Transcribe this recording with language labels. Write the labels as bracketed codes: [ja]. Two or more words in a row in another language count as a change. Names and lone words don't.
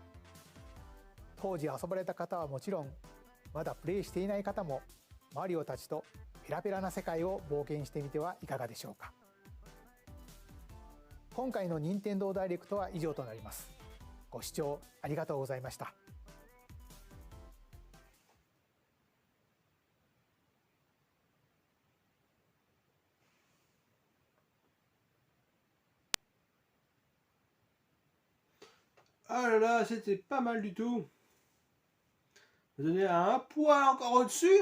[ja] 当時遊ばれた方はもちろん、まだプレイしていない方もマリオたちとペラペラな世界を冒険してみてはいかがでしょうか。今回の任天堂ダイレクトは以上となります。ご視聴ありがとうございました。 [fr] Ah là là, c'était pas mal du tout. Je vais donner un poil encore au-dessus.